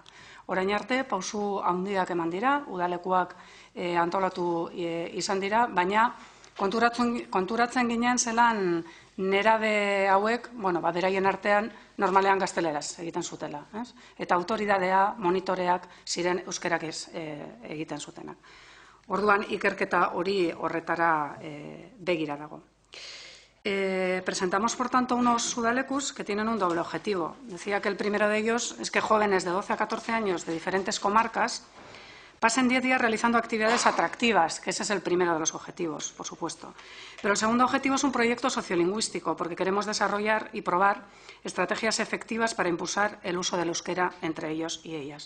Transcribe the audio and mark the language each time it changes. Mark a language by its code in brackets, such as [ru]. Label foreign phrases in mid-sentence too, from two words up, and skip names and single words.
[eu] Orain arte, pausu handiak eman dira, udalekuak antolatu izan dira, baina konturatzen ginen zelan nerabe hauek, beraien artean normalean gazteleraz egiten zutela. Eta autoridadea, monitoreak ziren euskerak egiten zutenak. Orduan, ikerketa hori horretara begira dago. [es] Presentamos, por tanto, unos udalecus que tienen un doble objetivo. Decía que el primero de ellos es que jóvenes de 12 a 14 años de diferentes comarcas pasen 10 días realizando actividades atractivas, que ese es el primero de los objetivos, por supuesto. Pero el segundo objetivo es un proyecto sociolingüístico, porque queremos desarrollar y probar estrategias efectivas para impulsar el uso del euskera entre ellos y ellas.